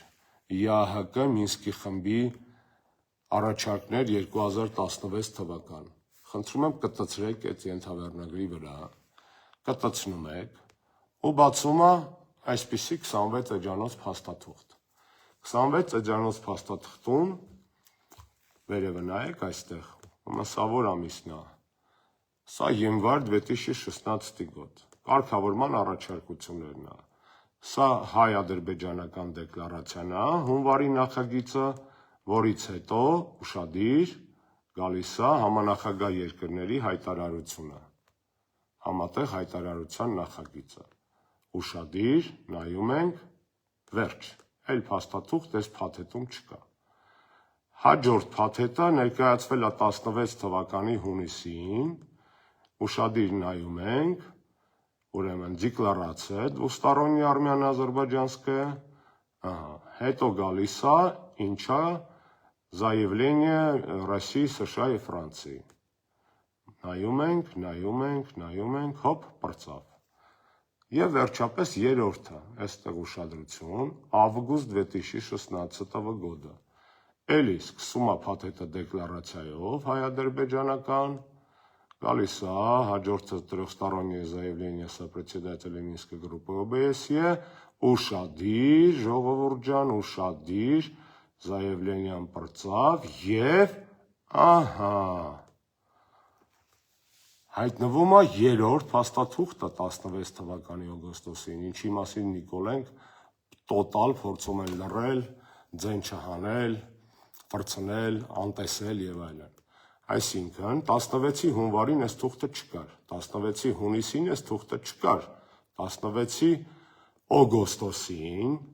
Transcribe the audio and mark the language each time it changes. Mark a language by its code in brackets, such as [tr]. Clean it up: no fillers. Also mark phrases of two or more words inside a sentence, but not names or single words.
[hy] ԵԱՀԿ Մինսկի խմբի առաջարկներ 2016 թվական։ Խնդրում եմ կտցրեք այդ ենթավեռնագրի վրա, կտցնում եք ու բացում է այսպիսի 26 էջանոց փաստաթուղթ։ 26 էջանոց փաստաթղթում վերևը նայեք այստեղ, սա որ ամիսն է։ Սա [ru] январь 2016 год։ [hy] Կարգավորման առաջարկություններն է։ Սա հայ-ադրբեջանական դեկլարացիան է, հունվարի նախագիծը, որից հետո ուշադիր գալիս է համանախագահ երկրների հայտարարությունը, համատեղ հայտարարության նախագիծը, ուշադիր նայում ենք, վերջ, այլ փաստաթուղթ այս փաթեթում չկա։ Հաջորդ փաթեթը ներկայացվել է 16 թվականի հունիսին, ուշադիր նայում ենք, ուրեմն դեկլարացիա [ru] двусторонняя армяно-азербайджанская, [hy] հետո գալիս է ինչա [ru] заявление России, США и [hy] Ֆրանսիի։ Նայում ենք, հոպ, պրծավ։ Եվ վերջապես երրորդը, այստեղ ուշադրություն, [ru] август 2016 года։ [hy] Էլի սկսում է փաթեթը դեկլարացիայով հայ-ադրբեջանական, գալիս է հաջորդը [ru] трехстороннее заявление сопредседателя Минской группы ОБСЕ, [hy] ուշադիր, ժողովուրդ ջան, ուշադիր, заявление-ն պրծավ եւ ահա հայտնվում է երրորդ փաստաթուղթը 16 թվականի օգոստոսին, ինչի մասին Նիկոլենք տոտալ փորձում են լռել, ձեն չհանել, ֆրցնել, անտեսել եւ այլն։ Այսինքն 16-ի հունվարին այս թուղթը չկար, 16-ի հունիսին այս թուղթը չկար, 16-ի օգոստոսին,